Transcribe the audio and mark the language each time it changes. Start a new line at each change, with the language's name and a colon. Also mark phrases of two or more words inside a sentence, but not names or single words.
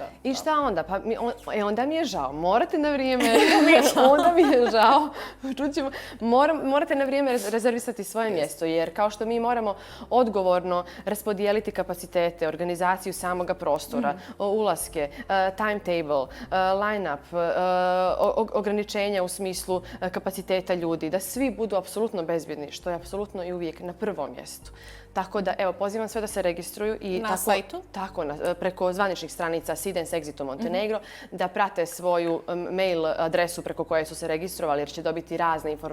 Serbian: I šta onda? Pa onda mi je žao. Morate na vrijeme, onda mi je žao. Čućemo. Morate na vrijeme rezervisati svoje mjesto, jer kao što mi moramo odgovorno raspodijeliti kapacitete, organizaciju samoga prostora, ulaske,
English: timetable, line-up,
Serbian: ograničenja u smislu kapaciteta ljudi, da svi budu apsolutno bezbjedni, što je apsolutno i uvijek na prvom mjestu. Tako da, evo, pozivam sve da se registruju i Na sajtu? Tako, preko zvaničnih stranica Sidens Exito Montenegro, da prate svoju mail adresu preko koje su se registrovali, jer će dobiti razne informacije.